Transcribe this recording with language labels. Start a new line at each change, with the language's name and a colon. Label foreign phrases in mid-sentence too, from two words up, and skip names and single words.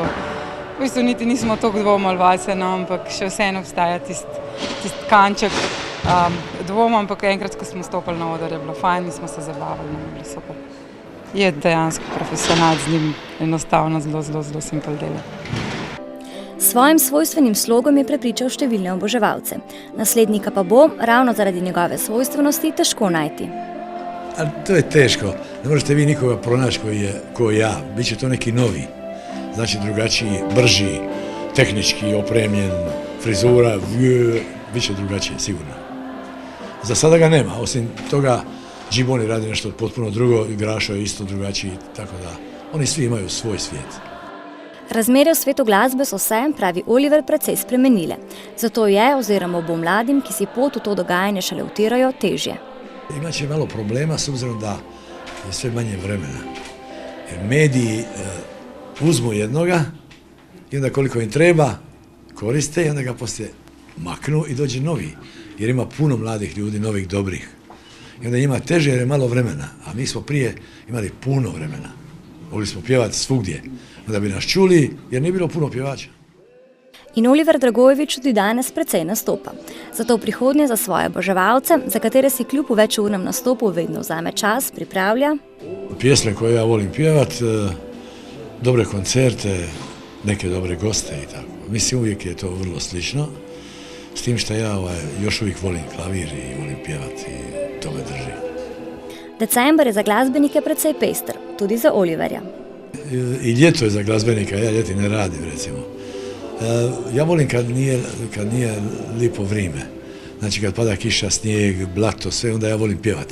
Slovenian: V bistvu niti nismo toliko dvomali vase, no, ampak še vseeno obstaja tisti kanček dvoma, ampak enkrat, ko smo stopili na oder, je bilo fajn in smo se zabavali, no, je bilo super. Je dejansko profesionalc, z njim enostavno zelo simpel dela. S svojim svojstvenim slogom je prepričal številne oboževalce. Naslednika pa bo, ravno zaradi njegove svojstvenosti, težko najti.
Croatian: Ali to je teško. Ne možete vi nikoga pronaći koji je ko ja. Biće to neki novi. znači drugačiji, brži, tehnički opremljen, frizura, bit će drugačije, sigurno. Za sada ga nema, osim toga Džiboni radi nešto potpuno drugo, Grašo je isto drugačiji, tako da oni svi imaju svoj svijet.
Slovenian: Razmere v svetu glasbe so se, pravi Oliver, precej spremenile. Zato je, oziroma bo mladim, ki si pot v to dogajanje šele utirajo, težje.
Croatian: Imaće malo problema s obzirom da je sve manje vremena. Jer mediji uzmu jednoga i onda koliko im treba koriste i onda ga poslije maknu i dođe novi. Jer ima puno mladih ljudi, novih, dobrih. I onda njima teže jer je malo vremena. A mi smo prije imali puno vremena. Mogli smo pjevati svugdje. Onda bi nas čuli jer nije bilo puno pjevača.
Slovenian: In Oliver Dragojevič tudi danes precej nastopa. Zato v prihodnje za svoje oboževalce, za katere si kljub večurnem nastopu vedno vzame čas, pripravlja
Croatian: Pjesme koje ja volim pjevat, dobre koncerte, neke dobre goste i tako. Mislim, uvijek je to vrlo slično, s tim što ja još uvijek volim klavir i volim pjevat i to me drži.
Slovenian: December je za glasbenike precej pester, tudi za Oliverja.
Croatian: I ljeto je za glazbenika, ja ljeti ne radim recimo. Ja volim kad nije lipo vrime. Znači kad pada kiša, snijeg, blato, sve, onda ja volim pjevat.